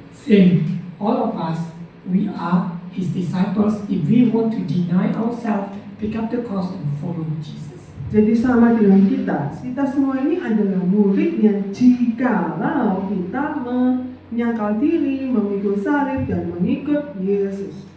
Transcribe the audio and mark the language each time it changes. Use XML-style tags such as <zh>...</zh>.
<en>Same. All of us, we are his disciples if we want to deny ourselves, pick up the cross and follow Jesus.</en> <id>Jadi sama dengan kita semua ini adalah muridnya jikalau kita menyangkal diri, memikul salib dan mengikut Yesus.</id>